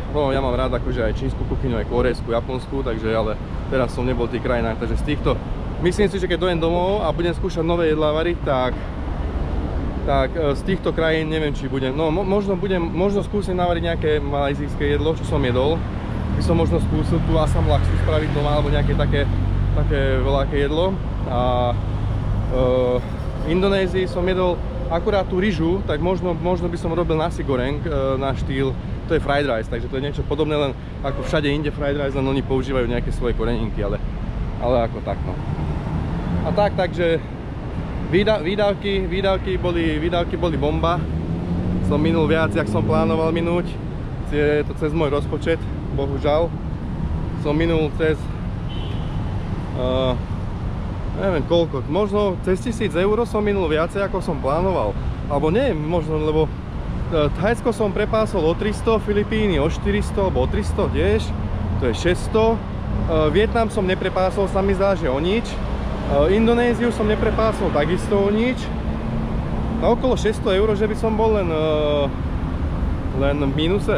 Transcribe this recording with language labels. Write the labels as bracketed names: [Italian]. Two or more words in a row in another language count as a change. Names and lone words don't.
[Slovak] No, ja mám rád akože aj čínsku kuchyňu, aj korejskú, japonskú, takže ale teraz som nebol v tých krajinách, takže z týchto myslím si, že keď dojem domov a budem skúšať nové jedlá variť, tak z týchto krajín neviem, či budem, no možno skúsim navariť nejaké malajzijské jedlo, čo som jedol. By som možno skúsil tú asam laksu spraviť doma, alebo nejaké také veľké jedlo. A v Indonézii som jedol akurát tú ryžu, tak možno by som robil nasi goreng na štýl, to je [English] fried rice, [Slovak] takže to je niečo podobné, len ako všade inde [English] fried rice, [Slovak] len oni používajú nejaké svoje koreninky, ale ako tak, no. A takže výdavky boli bomba. Som minul viac, jak som plánoval minúť. Je to cez môj rozpočet. Bohužiaľ som minul cez neviem koľko, možno cez 1000 eur som minul viacej ako som plánoval, alebo nie, možno, lebo Thajsko som prepásol o 300, Filipíny o 400 alebo o 300, tiež to je 600, Vietnam som neprepásol, sa mi zdá, že o nič, Indonéziu som neprepásol takisto o nič, na okolo 600 eur, že by som bol len v mínuse.